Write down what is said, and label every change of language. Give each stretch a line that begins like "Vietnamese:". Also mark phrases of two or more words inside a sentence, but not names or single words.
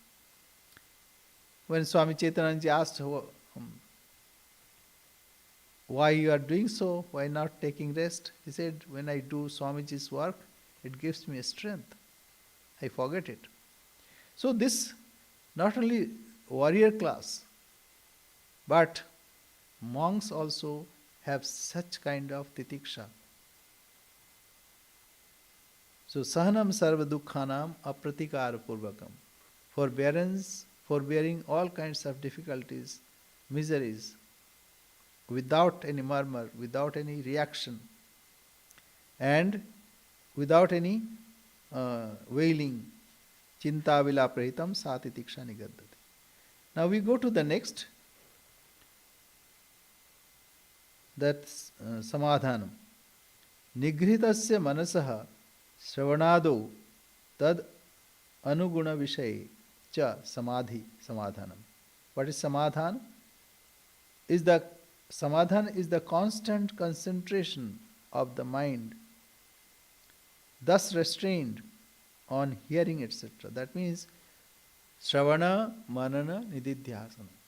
English: When Swami Chaitananji asked why you are doing so, why not taking rest, he said, when I do Swamiji's work, it gives me strength. I forget it. So this, not only warrior class, but monks also have such kind of titiksha.
Sanskrit: So sahanam sarva dukkhanam apratikara purvakam.
English: Forbearing all kinds of difficulties, miseries, without any murmur, without any reaction, and without any wailing.
Sanskrit: Chinta vila prahitam sati tiksha nigaddati.
English: Now we go to the next. That's samadhanam.
Sanskrit: Nighritasya manasaha shravanado tad anuguna vishaye cha samadhi samadhanam.
English: What is samadhan? Samadhan is the constant concentration of the mind, thus restrained on hearing, etc. That means
Sanskrit: Shravana, Manana, Nididhyasana.